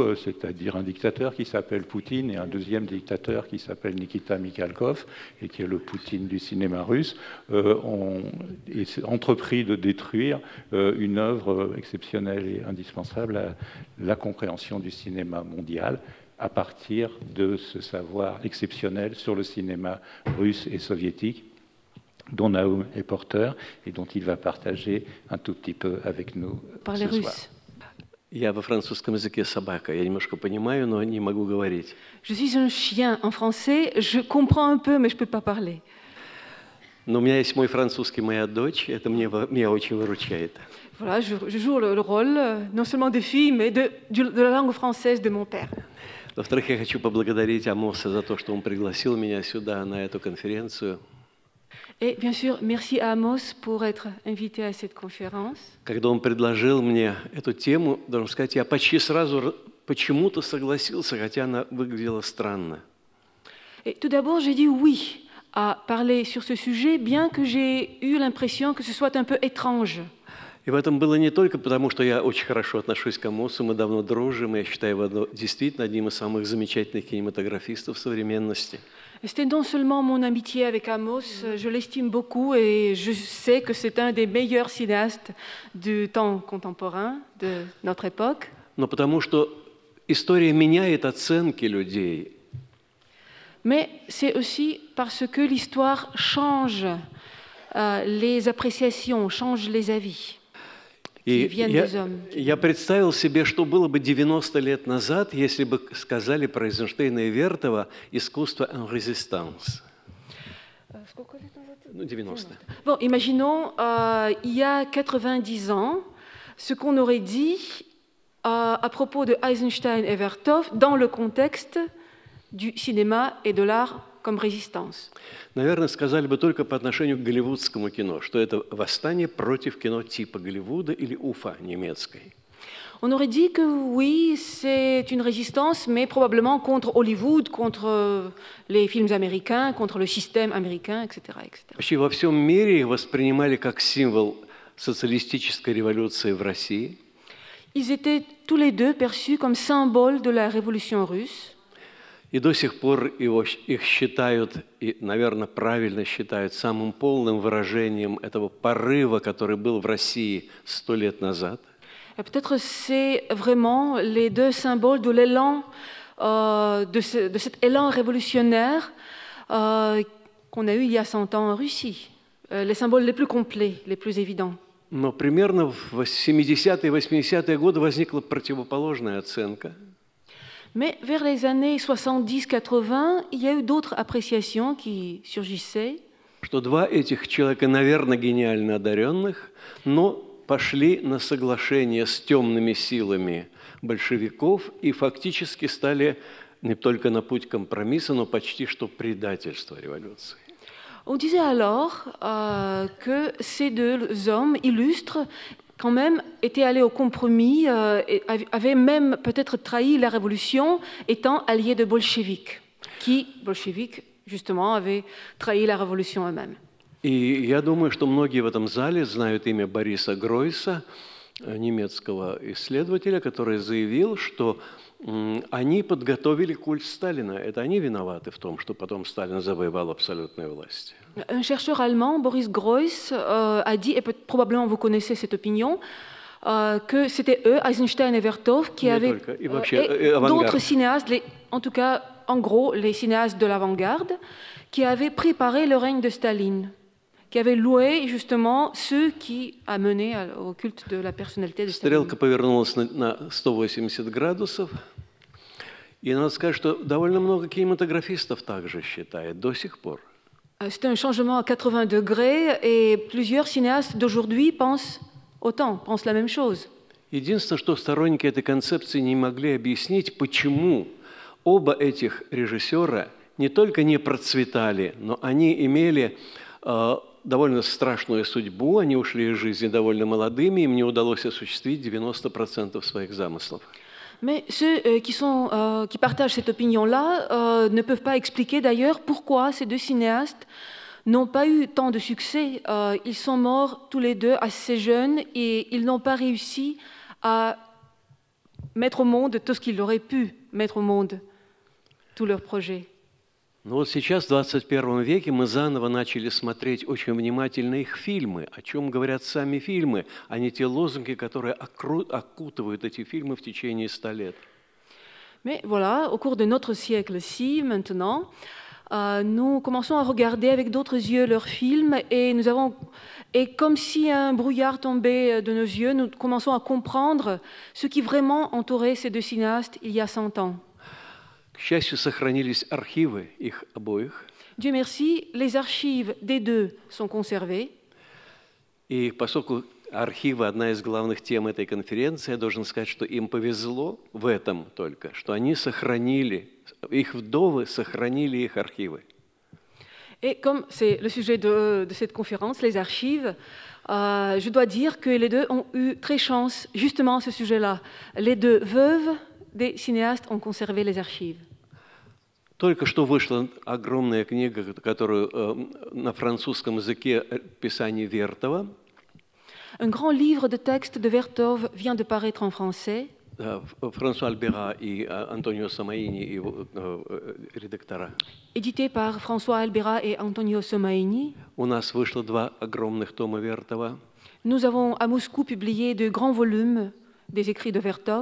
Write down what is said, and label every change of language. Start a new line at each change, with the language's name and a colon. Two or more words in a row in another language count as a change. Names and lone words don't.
French: c'est-à-dire un dictateur qui s'appelle Poutine et un deuxième dictateur qui s'appelle Nikita Mikhalkov, et qui est le Poutine du cinéma russe, ont entrepris de détruire une œuvre exceptionnelle et indispensable à la compréhension du cinéma mondial, à partir de ce savoir exceptionnel sur le cinéma russe et soviétique, dont Naum est porteur et dont il va partager un tout petit peu avec nous ce soir.
Russian: Я во французском языке собака. Я немножко понимаю, но не могу говорить.
French: Je suis un chien en français. Je comprends un peu, mais je ne peux pas parler.
Russian: Но у меня есть мой французский, моя дочь. Это меня очень выручает.
French: Voilà, je joue le rôle non seulement de fille, mais de la langue française de mon père.
Russian: Во-вторых, я хочу поблагодарить Амоса за то, что он пригласил меня сюда на эту конференцию.
French: Et bien sûr, merci à Amos pour être invité à cette conférence.
Russian: Когда он предложил мне эту тему, должен сказать, я почти сразу почему-то согласился, хотя она выглядела странно.
French: Et tout d'abord, j'ai dit oui à parler sur ce sujet, bien que j'ai eu l'impression que ce soit un peu étrange.
Russian: И в этом было не только потому, что я очень хорошо отношусь к Амосу, мы давно дружим, и я считаю его действительно одним из самых замечательных кинематографистов современности.
French: C'était non seulement mon amitié avec Amos, je l'estime beaucoup et je sais que c'est un des meilleurs cinéastes du temps contemporain, de notre époque.
Russian: Но потому что история меняет оценки людей.
French: Mais c'est aussi parce que l'histoire change les appréciations, change les avis.
Russian: И я представил себе, что было бы 90 лет назад, если бы сказали про Эйзенштейна и Вертова «Искусство
French: en résistance».
Russian: Ну, 90.
French: Bon, imaginons, il y a 90 ans, ce qu'on aurait dit à propos de Eisenstein et Vertov dans le contexte du cinéma et de l'art comme résistance.
Russian: Наверное, сказали бы только по отношению к голливудскому кино, что это восстание против кино типа Голливуда или Уфа немецкой.
French: On aurait dit que oui, c'est une résistance, mais probablement contre Hollywood, contre les films américains, contre le système américain, etc., etc.
Russian: Вообще во всем мире их воспринимали как символ социалистической революции в России.
French: Ils étaient tous les deux perçus comme symbole de la révolution russe.
Russian: И до сих пор их считают, и, наверное, правильно считают, самым полным выражением этого порыва, который был в России 100 лет назад.
French: Peut-être c'est vraiment les deux symboles de l'élan, de cet élan révolutionnaire qu'on a eu il y a 100 ans en Russie. Les symboles les plus complets, les plus évidents.
Russian: Но примерно в 70-е и 80-е годы возникла противоположная оценка.
French: Mais vers les années 70-80, il y a eu d'autres appréciations qui surgissaient.
Russian: Что два этих человека, наверное, гениально одаренных, но пошли на соглашение с темными силами большевиков и фактически стали не только на путь компромисса, но почти что предательства революции.
French: On disait alors que ces deux hommes illustres quand même étaient allés au compromis, et avaient même peut-être trahi la révolution, étant alliés de bolcheviks, qui, bolcheviks, justement, avaient trahi la révolution eux-mêmes.
Russian: И я думаю, что многие в этом зале знают имя Бориса Гройса. немецкого исследователя, который заявил, что они подготовили культ Сталина. Это они виноваты в том, что потом Сталин завоевал абсолютную власть.
French: Un chercheur allemand, Boris Groys, a dit, et probablement vous connaissez cette opinion, que c'était eux, Eisenstein et Vertov, qui avaient, et d'autres cinéastes, en tout cas, en gros, les cinéastes de l'avant-garde, qui avaient préparé le règne de Staline, qui avaient loué justement ceux qui a mené au culte de la personnalité de Staline.
Russian: Стрелка повернулась на 180 градусов, и надо сказать, что довольно много кинематографистов также считает до сих пор.
French: C'est un changement à 80 degrés, et plusieurs cinéastes d'aujourd'hui pensent la même chose.
Russian: Единственное, что сторонники этой концепции не могли объяснить, почему оба этих режиссера не только не процветали, но они имели довольно страшную судьбу, они ушли из жизни довольно молодыми, им не удалось осуществить 90% своих замыслов.
French: Mais ceux qui partagent cette opinion-là ne peuvent pas expliquer d'ailleurs pourquoi ces deux cinéastes n'ont pas eu tant de succès. Ils sont morts tous les deux assez jeunes et ils n'ont pas réussi à mettre au monde tout ce qu'ils auraient pu mettre au monde, tous leurs projets.
Russian: Но вот сейчас, в 21 веке, мы заново начали смотреть очень внимательно их фильмы, о чем говорят сами фильмы, а не те лозунги, которые окутывают эти фильмы в течение 100 лет.
French: Mais voilà, au cours de notre siècle-ci, maintenant, nous commençons à regarder avec d'autres yeux leurs films et comme si un brouillard tombait de nos yeux, nous commençons à comprendre ce qui vraiment entourait ces deux cinéastes il y a 100 ans.
Russian: К счастью, сохранились архивы их обоих.
French: Dieu merci, les archives des deux sont conservées.
Russian: И поскольку архивы – одна из главных тем этой конференции, я должен сказать, что им повезло в этом только, что они сохранили, их вдовы сохранили их архивы.
French: Et comme c'est le sujet de cette conférence, les archives, je dois dire que les deux ont eu très chance, justement à ce sujet-là. Les deux veuves des cinéastes ont conservé les archives.
Russian: Только что вышла огромная книга, которую на французском языке писание Вертова.
French: Un grand livre de texte de Vertov vient de paraître en français.
Russian: Франсуа Альбера и Антонио Сомаини, его редактора.
French: Édité par François Albera et Antonio Somaini.
Russian: У нас вышло 2 огромных тома Вертова.
French: Nous avons à Moscou publié de grands volumes des écrits de Vertov.